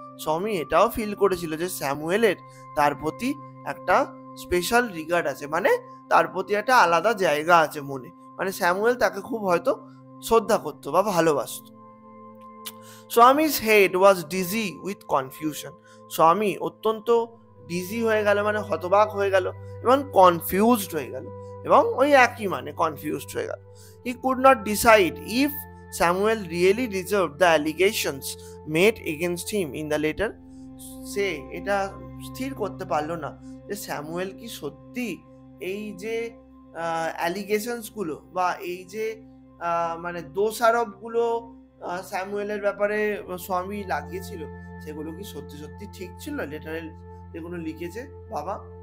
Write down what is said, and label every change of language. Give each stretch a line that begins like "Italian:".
Bangla: স্বামী এটাও ফিল করেছিল যে স্যামুয়েলের তার প্রতি একটা স্পেশাল রিগার্ড আছে, মানে তার প্রতি একটা আলাদা জায়গা আছে মনে, মানে স্যামুয়েল তাকে খুব হয়তো শ্রদ্ধা করতো বা ভালোবাসতো। স্বামীর
English: Head was dizzy with confusion.
Bangla: স্বামী অত্যন্ত ডিজি হয়ে গেল, মানে হতবাক হয়ে গেল এবং কনফিউজড হয়ে গেল, এবং ওই একই মানে কনফিউজড হয়ে গেল।
English: He could not decide if Samuel really deserved the allegations made against him in the letter.
Bangla: সে এটা স্থির করতে পারলো না যে স্যামুয়েল কি সত্যি এই যে অ্যালিগেশনস গুলো বা এই যে মানে দোষারোপ গুলো স্যামুয়েলের ব্যাপারে স্বামী লাগিয়েছিল সেগুলো কি সত্যি সত্যি ঠিক ছিল লেটারে যেগুলো লিখেছে বাবা।